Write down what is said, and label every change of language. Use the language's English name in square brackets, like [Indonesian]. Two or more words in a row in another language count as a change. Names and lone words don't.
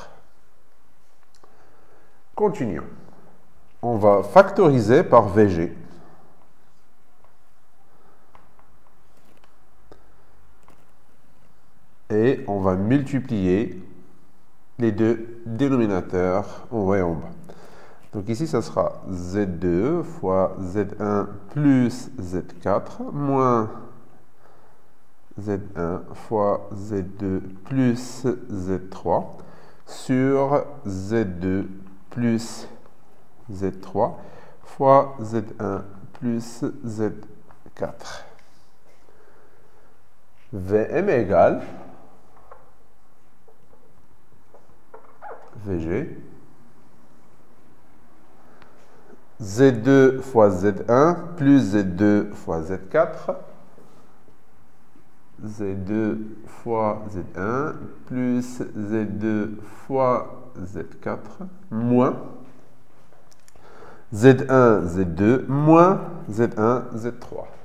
[French] Continuons. On va factoriser par VG. Et on va multiplier les deux dénominateurs en haut et en bas. Donc ici, ça sera Z2 fois Z1 plus Z4 moins Z1 fois Z2 plus Z3 sur Z2 plus Z3 fois Z1 plus Z4. VM égale VG Z2 fois Z1 plus Z2 fois Z4 Z2 fois Z1 plus Z2 fois Z4 moins Z1 Z2 moins Z1 Z3.